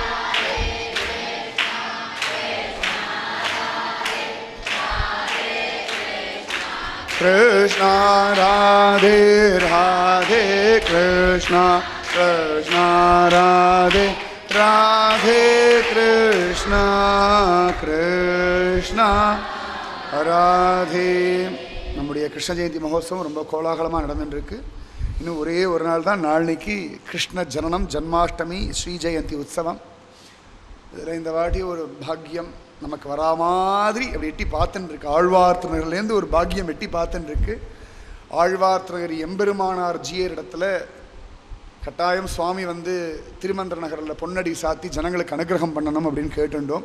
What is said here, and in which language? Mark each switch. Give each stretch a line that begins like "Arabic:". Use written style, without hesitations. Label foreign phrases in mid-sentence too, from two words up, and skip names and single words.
Tamil: Krishna Radhe Radhe Krishna Krishna Radhe Radhe Krishna Krishna Radhe. நம்முடைய கிருஷ்ண ஜெயந்தி மகோத்சவம் ரொம்ப கோலாகலமாக நடந்துருக்கு. இன்னும் ஒரே ஒரு நாள் தான், நாளைக்கு கிருஷ்ண ஜனனம் ஜன்மாஷ்டமி ஸ்ரீ ஜெயந்தி உற்சவம். இதில் இந்த வாட்டி ஒரு பாக்கியம் நமக்கு வரா மாதிரி அப்படி எட்டி பார்த்துன்னு ஆழ்வார் திருநகர்லேருந்து ஒரு பாக்கியம் எட்டி பார்த்துன்னு ஆழ்வார் திருநகர் எம்பெருமானார் ஜியர் இடத்துல கட்டாயம் சுவாமி வந்து திருமந்திர நகரில் பொன்னடி சாத்தி ஜனங்களுக்கு அனுகிரகம் பண்ணணும் அப்படின்னு கேட்டுட்டோம்.